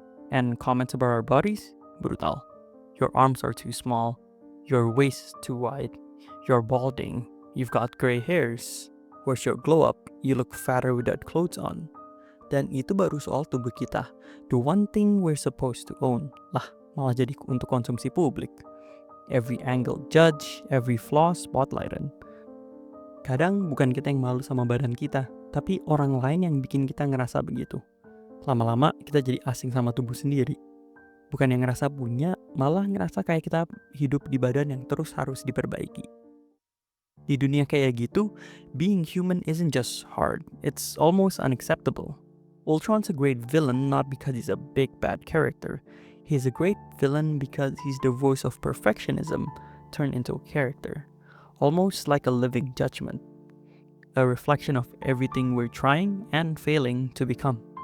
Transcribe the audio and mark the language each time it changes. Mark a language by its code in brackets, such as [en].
[en] And comments about our bodies? Brutal. Your arms are too small, your waist is too wide, you're balding, you've got gray hairs. Where's your glow up? You look fatter without clothes on. [id] Dan itu baru soal tubuh kita. [en] The one thing we're supposed to own. [id] Lah, malah jadi untuk konsumsi publik. [en] Every angle judge, every flaw spotlighted. [id] Kadang bukan kita yang malu sama badan kita, tapi orang lain yang bikin kita ngerasa begitu. Lama-lama kita jadi asing sama tubuh sendiri. Bukan yang ngerasa punya, malah ngerasa kayak kita hidup di badan yang terus harus diperbaiki. Di dunia kayak gitu, [en] being human isn't just hard, it's almost unacceptable. Ultron's a great villain not because he's a big bad character. He's a great villain because he's the voice of perfectionism turned into a character. Almost like a living judgment. A reflection of everything we're trying and failing to become.